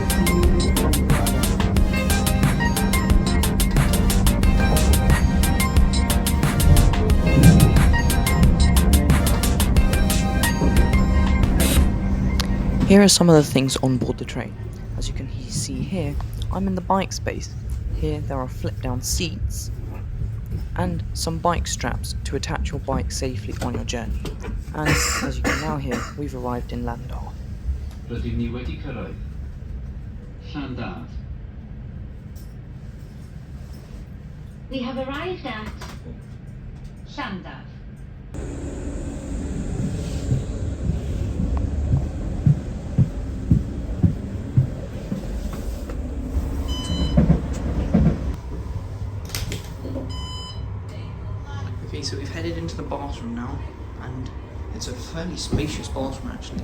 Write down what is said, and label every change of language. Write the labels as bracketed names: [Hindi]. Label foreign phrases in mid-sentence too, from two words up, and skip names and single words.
[English] Here are some of the things on board the train. As you can see here, I'm in the bike space. Here there are flip-down seats and some bike straps to attach your bike safely on your journey. And as you can now hear, we've arrived in Landau. [Welsh] Rydym ni wedi cyrraedd Llandaf. [English] We have arrived at Llandaf. Okay, so we've headed into the bathroom now, and it's a fairly spacious bathroom actually.